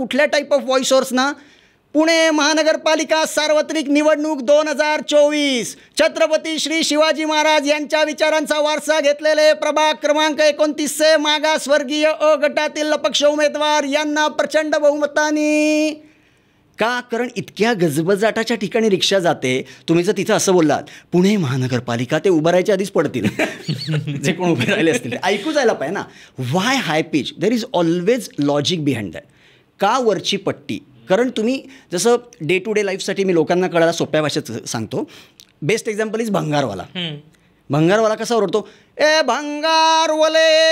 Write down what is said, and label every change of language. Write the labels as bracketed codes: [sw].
[mr] कुठल्या type of voice सोर्सना? Pune महानगरपालिका सार्वत्रिक निवडणूक 2024, छत्रपती श्री शिवाजी महाराज यांच्या विचारांचा वारसा घेतलेले प्रभाग क्रमांक 29चे मागासवर्गीय अ गटातील अपक्ष उमेदवार यांना प्रचंड बहुमताने. का? कारण इतक्या गजबजाटाच्या ठिकाणी रिक्षा जाते. तुम्ही जर तिथं असं बोललात पुणे महानगरपालिका, ते उभं राहायच्या आधीच पडतील जे कोण उभे राहिले असतील. ऐकू जायला पाहिजे ना. [en] Why high pitch? There is always logic behind that. [mr] का वरची पट्टी? कारण तुम्ही जसं डे टू डे लाईफसाठी मी लोकांना कळायला सोप्या भाषेत सांगतो. [en] best example is [mr] भंगारवाला. भंगारवाला कसा ओरडतो, ए भंगारवाले.